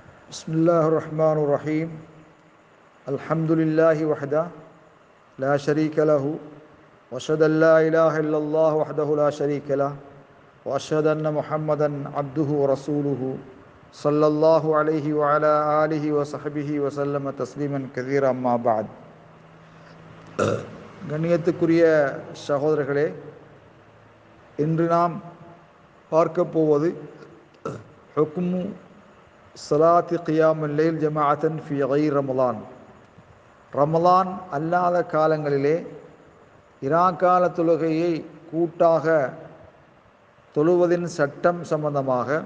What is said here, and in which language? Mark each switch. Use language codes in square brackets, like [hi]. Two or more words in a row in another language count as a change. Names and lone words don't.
[ar] بسم الله الرحمن الرحيم الحمد لله وحده لا شريك له وأشهد أن لا إله إلا الله وحده لا شريك له وأشهد أن محمدا عبده ورسوله صلى الله عليه وعلى آله وصحبه وسلم تسليما كثيرا أما بعد. [ta] கண்ணியத்துக்குரிய சகோதரர்களே, இன்று நாம் பார்க்க போவது [ar] حكم صلاة قيام الليل جماعة في غير رمضان. [ta] ரமலான் அல்லாத காலங்களிலே இராக்கால தொழுகையை கூட்டாக தொழுவதின் சட்டம் சம்பந்தமாக.